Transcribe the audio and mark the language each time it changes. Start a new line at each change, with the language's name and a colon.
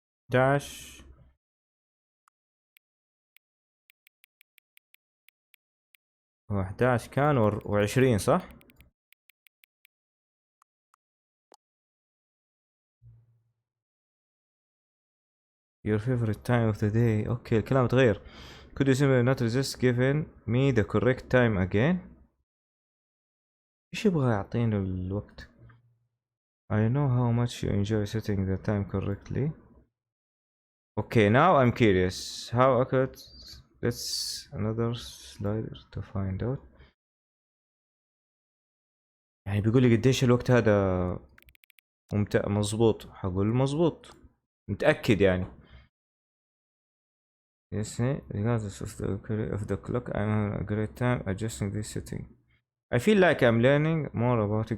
Arabic: داش هو 11 كان و20 صح؟
English: Your favorite time of the day.
Arabic: اوكي الكلام تغير.
English: Could you simply not resist giving me the correct time again?
Arabic: ايش يبغى يعطينا الوقت؟
English: I know how much you enjoy setting the time correctly. Okay, now I'm curious. How accurate? Let's another slider to find out.
Arabic: يعني بيقول لي قديش الوقت هذا مظبوط. حقول مظبوط متأكد يعني.
English: Yes, regardless of the clock, I'm having a great time adjusting this setting. I feel like I'm learning more about it.